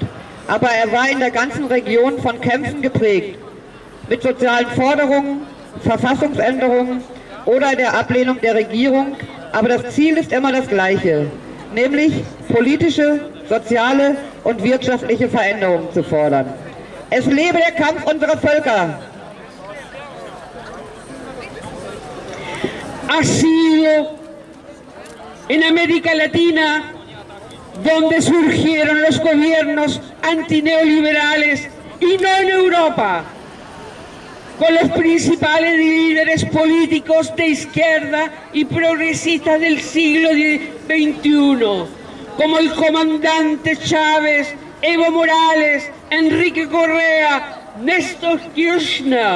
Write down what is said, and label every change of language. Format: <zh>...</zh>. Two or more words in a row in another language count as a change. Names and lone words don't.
<de>Aber er war in der ganzen Region von Kämpfen geprägt, mit sozialen Forderungen, Verfassungsänderungen oder der Ablehnung der Regierung. Aber das Ziel ist immer das gleiche, nämlich politische, soziale und wirtschaftliche Veränderungen zu fordern. Es lebe der Kampf unserer Völker!</de> <es>Ha sido en América Latina donde surgieron los gobiernos antineoliberales y no en Europa, con los principales líderes políticos de izquierda y progresistas del siglo XXI, como el comandante Chávez, Evo Morales, Enrique Correa, Néstor Kirchner.</es>